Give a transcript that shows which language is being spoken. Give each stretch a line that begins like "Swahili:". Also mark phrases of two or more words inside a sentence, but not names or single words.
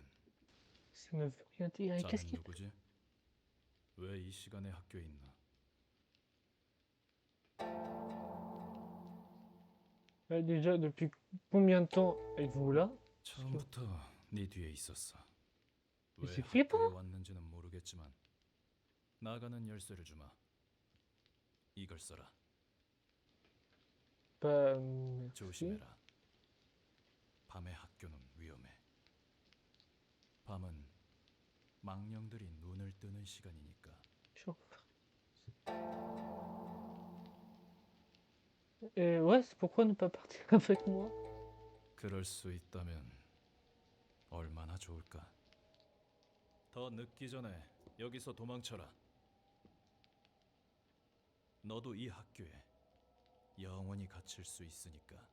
French: Ça ne veut rien dire. Qu'est-ce
Korean: 자넨
French: qu'il fait?
Korean: 누구지? 왜 이 시간에 학교에 있나?
French: Là, déjà, depuis combien de temps êtes-vous là? Parce que...
Korean: 처음부터 네 뒤에 있었어.
French: Mais
Korean: 왜
French: c'est flippant!
Korean: 학교에 왔는지는 모르겠지만 나가는 열쇠를 주마. 이걸 써라.
French: Bah, merci.
Korean: 조심해라. 밤의 학교는 위험해. 밤은 망령들이 눈을 뜨는 시간이니까.
French: Et ouais, c'est pourquoi ne pas partir avec moi?
Korean: 그럴 수 있다면 얼마나 좋을까. 더 늦기 전에 여기서 도망쳐라. 너도 이 학교에 영원히 갇힐 수 있으니까.